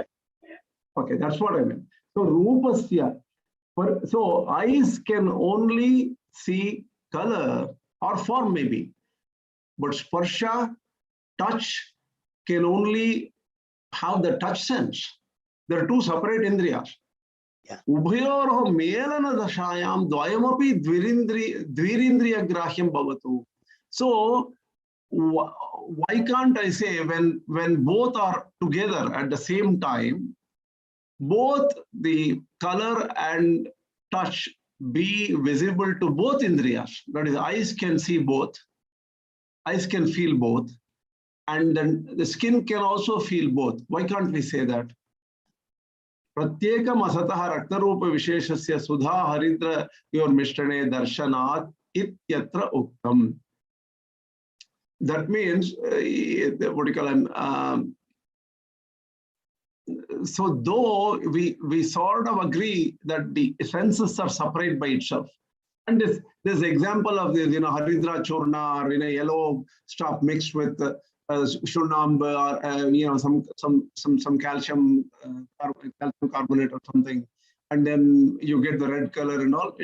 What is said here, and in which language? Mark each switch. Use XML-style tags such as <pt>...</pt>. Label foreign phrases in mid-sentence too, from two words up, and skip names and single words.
<en>Okay, that's what I meant. So Rupasya, so eyes can only see color or form maybe, but Sparsha, touch, can only have the touch sense. There are two separate indriyas.</en> <sa>Ubhayorho melana dashayam dvayamapi dvirindriya grahyam bhavatu.</sa> <en>So why can't I say when both are together at the same time, both the color and touch be visible to both indriyas? That is, eyes can see both, eyes can feel both, and then the skin can also feel both. Why can't we say that?</en> <sa>Pratyekam asataha raktarupa visheshasya sudha haridra yor mishtane darshanat ityatra uktam.</sa> <en>That means, what do you call them? So though we sort of agree that the senses are separate by itself, and this example of this,</en> <sa>Haridra Churna</sa> <en>or yellow stuff mixed with shunamba or some calcium carbonate or something, and then you get the red color and all.</en>